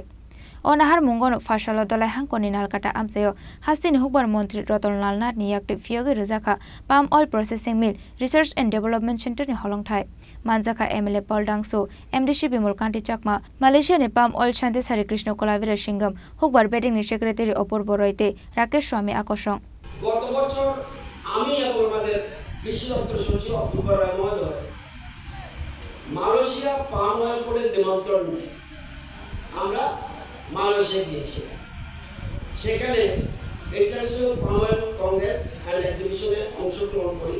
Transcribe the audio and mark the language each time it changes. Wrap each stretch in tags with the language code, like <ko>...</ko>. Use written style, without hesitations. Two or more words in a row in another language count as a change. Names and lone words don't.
<trp>O Nahar Mungo no Farsalo dolai hangkoni nalkata amsayo, Hastini Hukbar Mantri Ratanlal Nath ni yakte fiyoge rizakha Palm Oil Processing Mill Research and Development Center ni holongthai. Manjaka MLA Paul Dangso, MDC Bimol Kanti Chakma, Malaysia ni Palm Oil Shanti Sari Krishna Kolabira Shingam, Hukbar bedeng ni Secretary Opor Boroite, Rakesh Swami Akosong.</trp> <bn>গত বছর আমি এবং আমাদের কৃষি দপ্তর সচিব অক্টোবর রায় মহোদয় মালয়েশিয়া পাম অয়েল বোর্ডের নিমন্ত্রণ নিয়ে আমরা মালয়েশিয়া গিয়েছিলাম। সেখানে ইন্টারন্যাশনাল পাম অয়েল কংগ্রেস অ্যান্ড এক্সিবিশনে অংশগ্রহণ করি।</bn>